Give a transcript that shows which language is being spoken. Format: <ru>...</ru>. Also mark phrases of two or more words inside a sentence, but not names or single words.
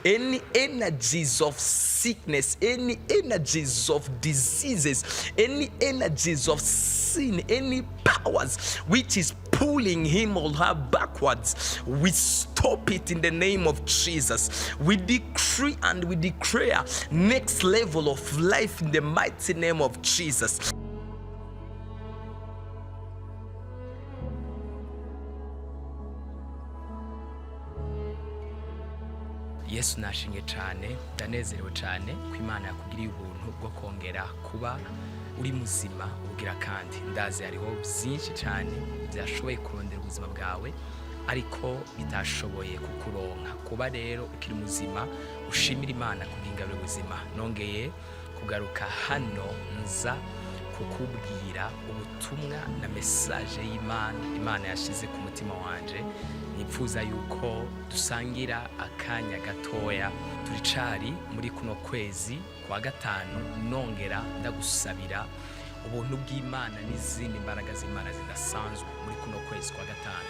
<en>any energies of sickness, any energies of diseases, any energies of sin, any powers which is pulling him or her backwards, we stop it in the name of Jesus. We decree and we declare next level of life in the mighty name of Jesus.</en> <rn>Yesu nashimye cyane, ndanezerewe cyane ko Imana yakugiriye ubuntu bwo kongera kuba uri muzima ugira, kandi ndazi hariho byinshi cyane byashoboye kurondera ubuzima bwawe ariko bitashoboye kukuronka. Kuba rero ukiri muzima ushimira Imana kubw'ingabire ubuzima. Nongeye kugaruka hano nza kukubwira ubutumwa na message y'Imana Imana yashize ku mutima wanje. Nipfuza yuko dusangira akanya gatoya. Turicari muri kuno kwezi kwa gatanu, nongera ndagusabira ubuntu bw'Imana n'izindi mbaraga z'Imana zidasanzwe muri kuno kwezi kwa gatanu.</rn>